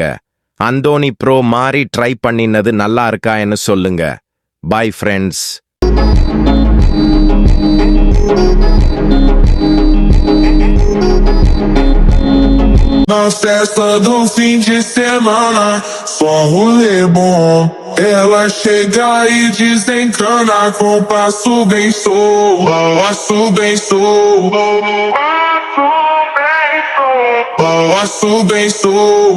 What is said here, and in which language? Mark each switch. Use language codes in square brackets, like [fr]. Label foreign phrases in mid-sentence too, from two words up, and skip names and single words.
[ta] அந்தோனி ப்ரோ மாதிரி ட்ரை பண்ணினது நல்லா இருக்கான்னு சொல்லுங்க. [en] Bye friends. [pt] Na festa do fim de semana, só rolê bom. Ela chega e desencana com passo bem solto, passo bem solto, passo bem solto.